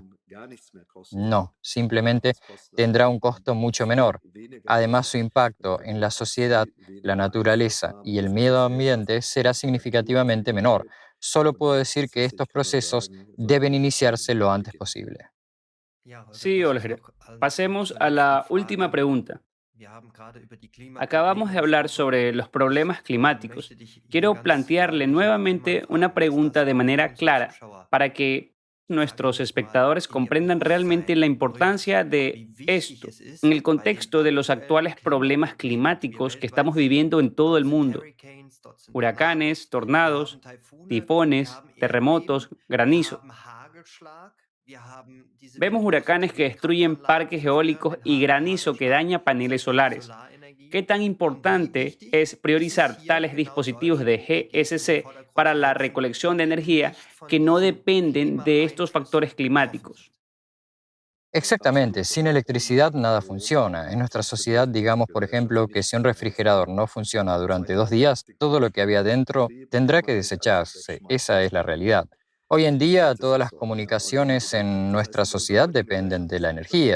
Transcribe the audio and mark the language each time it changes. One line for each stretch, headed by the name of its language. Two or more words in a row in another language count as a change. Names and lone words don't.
Spanish: No, simplemente tendrá un costo mucho menor. Además, su impacto en la sociedad, la naturaleza y el medio ambiente será significativamente menor. Solo puedo decir que estos procesos deben iniciarse lo antes posible.
German: Ja, dann
Spanish: Sí,
German: lass uns
Spanish: Olger.
German: doch
Spanish: Pasemos
German: zur
Spanish: a
German: nächsten
Spanish: la
German: Frage
Spanish: última
German: kommen.
Spanish: pregunta.
German: Wir haben gerade über die
Spanish: Acabamos
German: Klimaprobleme
Spanish: de hablar
German: gesprochen
Spanish: sobre los
German: und
Spanish: problemas
German: ich
Spanish: climáticos.
German: möchte dich hier
Spanish: Quiero
German: ganz
Spanish: plantearle
German: deutlich noch einmal
Spanish: nuevamente una
German: fragen, was
Spanish: pregunta
German: das
Spanish: de
German: für
Spanish: manera
German: unsere
Spanish: clara
German: Zuschauer,
Spanish: para que
German: sagen wir
Spanish: nuestros
German: jetzt mal,
Spanish: espectadores
German: in ihr
Spanish: comprendan realmente
German: Bewusstsein
Spanish: la
German: bringt,
Spanish: importancia de
German: wie wichtig
Spanish: esto es en
German: ist,
Spanish: el
German: bei den
Spanish: contexto de los
German: aktuellen
Spanish: actuales problemas
German: Klimaproblemen, die wir
Spanish: climáticos que
German: weltweit
Spanish: estamos
German: sehen.
Spanish: viviendo en todo el
German: Dort sind
Spanish: mundo.
German: Hurricanes, dort sind Tornados,
Spanish: Huracanes,
German: wir haben
Spanish: tornados,
German: Taifune, wir
Spanish: tifones,
German: haben
Spanish: terremotos,
German: Erdbeben, wir
Spanish: granizo.
German: haben Hagelschlag, wir haben diese
Spanish: Vemos
German: Windrichtung
Spanish: huracanes
German: in
Spanish: que
German: den
Spanish: destruyen
German: Kraftanlagen
Spanish: parques
German: zerstören,
Spanish: eólicos
German: wir
Spanish: y
German: haben
Spanish: granizo que
German: Hagelschlag,
Spanish: daña paneles
German: zerstört die
Spanish: solares.
German: Solarenergie.
Spanish: ¿Qué tan
German: Und wie
Spanish: importante
German: wichtig
Spanish: es
German: ist es
Spanish: priorizar
German: hier
Spanish: tales
German: genau
Spanish: dispositivos
German: solche
Spanish: de
German: Energien in den GSC Vordergrund
Spanish: para
German: zu
Spanish: la
German: setzen,
Spanish: recolección de
German: die eben
Spanish: energía
German: nicht von
Spanish: que no
German: diesen
Spanish: dependen de estos factores
German: Klimaeinflüssen betroffen
Spanish: climáticos?
German: sind?
Spanish: Exactamente, sin electricidad nada funciona. En nuestra sociedad, digamos, por ejemplo, que si un refrigerador no funciona durante 2 días, todo lo que había dentro tendrá que desecharse. Esa es la realidad. Hoy en día, todas las comunicaciones en nuestra sociedad dependen de la energía.